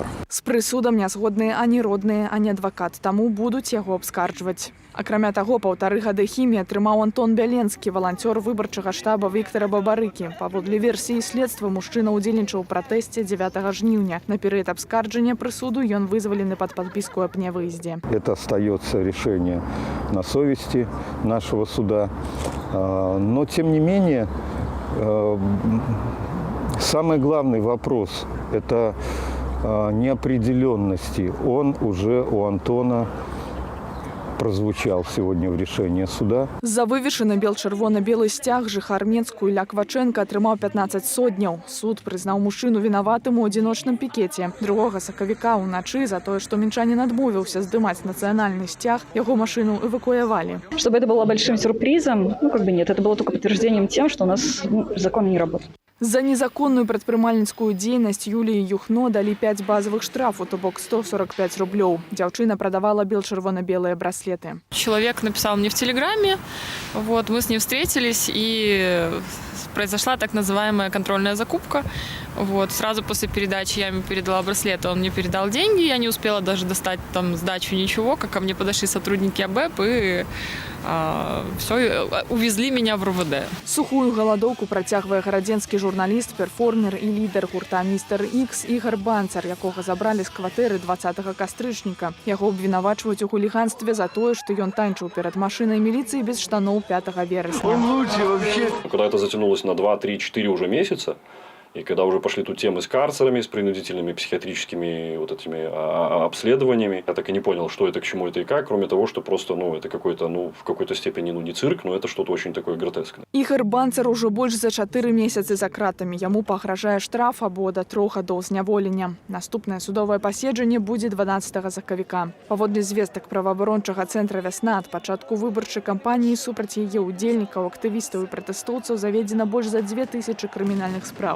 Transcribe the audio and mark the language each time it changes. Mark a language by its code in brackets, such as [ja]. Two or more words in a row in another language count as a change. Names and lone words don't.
[be] З прысудам не згодныя ані родныя, ані адвакат, таму будуць яго абскарджваць. Акрамя таго, 1,5 гады хіміі атрымаў Антон Бяленскі, валанцёр выбарчага штаба Віктара Бабарыкі. Паводле версіі следства, мужчына ўдзельнічаў у пратэсце 9 жніўня. На перыяд абскарджання прысуду ён вызвалены пад падпіску аб нявыездзе. [ru] Это остается решение на совести нашего суда. Но, тем не менее, самый главный вопрос – это неопределенности. Он уже у Антона прозвучал сегодня в решении суда. [be] За вывешаны бел-чырвона-белы сцяг жыхар Менску Ілля Кваченка атрымаў 15 сотняў. Суд прызнаў мужчыну вінаватым у адзіночным пікеце. 2 сакавіка ўначы за тое, што мінчанін адмовіўся здымаць нацыянальны сцяг, яго машыну эвакуявалі. [ru] Чтобы это было большим сюрпризом, нет, это было только подтверждением тем, что у нас закон не работает. [be] За незаконную прадпрымальніцкую дзейнасць Юліі Юхно далі 5 базовых штрафу, то бок 145 рублёў. Дзяўчына продавала [ru] бел-чырвона-белые браслеты. Человек написал мне в Телеграме, вот, мы с ним встретились, и произошла так называемая контрольная закупка. Вот, сразу после передачи я ему передала браслеты, он мне передал деньги, я не успела даже достать там сдачу, ничего, как ко мне подошли сотрудники АБЭП и все, увезли меня в РУВД. [be] Сухую галадоўку працягвае гарадзенскі журналіст, перформер і лідар гурта «Містер Ікс» Ігор Банцар, якога забралі з кватэры 20 кастрычніка. Яго абвінавачваюць у хуліганстве за тое, што ён танчыў перад машынай міліцыі без штаноў 5 верасня. [ru] Когда это затянулось на 2, 3, 4 уже месяца, и когда уже пошли тут темы с карцерами, с принудительными психиатрическими вот этими обследованиями, я так и не понял, что это, к чему это и как, кроме того, что просто, это какой-то, в какой-то степени, не цирк, но это что-то очень такое гротескное. [be] Ігор Банцар ужо больш за 4 месяцы за кратамі. Яму пагражае штраф або да 3 гадоў зняволення. Наступнае судовае паседжанне будзе 12 сакавіка. Паводле звестак праваабарончага цэнтра «Вясна», ад пачатку выбарчай кампаніі супраць яе ўдзельнікаў, актывістаў і пратэстоўцаў заведзена больш за 2000 крымінальных спраў.